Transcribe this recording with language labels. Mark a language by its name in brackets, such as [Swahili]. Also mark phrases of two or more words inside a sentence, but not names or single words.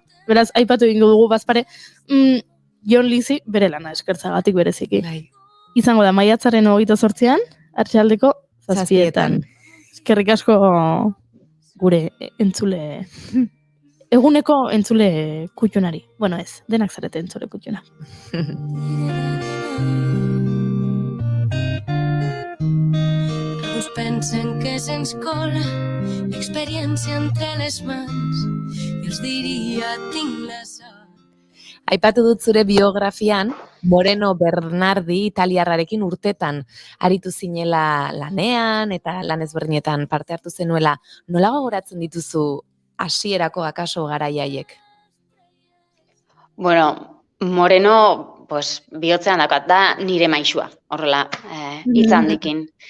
[Basque] Beraz, aipatu egingo dugu bazpare, Jon Lizi bere lana eskertzagatik bereziki. Izango da maiatzaren 28an, arratsaldeko 7:00. Eskerrik asko gure entzule, eguneko entzule kutxunari. Bueno ez, denak zarete entzule kutxuna. [Catalan] Alguns pensen que se'ns cola l'experiència entre les mans i els diria tinc la sort. [Basque] Aipatu dut zure biografian, Moreno Bernardi italiarrarekin urtetan aritu zinela lanean eta lan ezberdinetan parte hartu zenuela. Nola gogoratzen dituzu hasierako akaso garaiaiek? Bueno, Moreno, bihotzean dakat da nire maisua, horrela, hitz handikin.